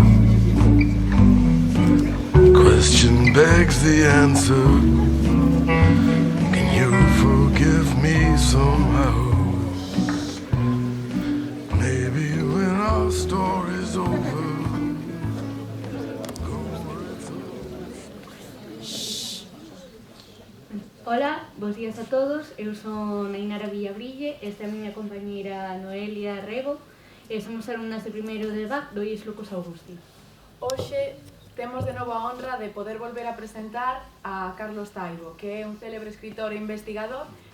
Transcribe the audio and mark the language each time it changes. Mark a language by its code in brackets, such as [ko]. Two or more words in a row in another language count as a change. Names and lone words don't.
[en] Question begs the answer, can you forgive me somehow? Maybe when our story's over, go where it's [gl] Hola, bos días a todos, eu son Ainara Villabrille, esta é a miña compañeira Noelia Rego e somos alumnas de primeiro de BAC do IES Lucas Augusti. Hoxe temos de novo a honra de poder volver a presentar a Carlos Taibo, que é un célebre escritor e investigador.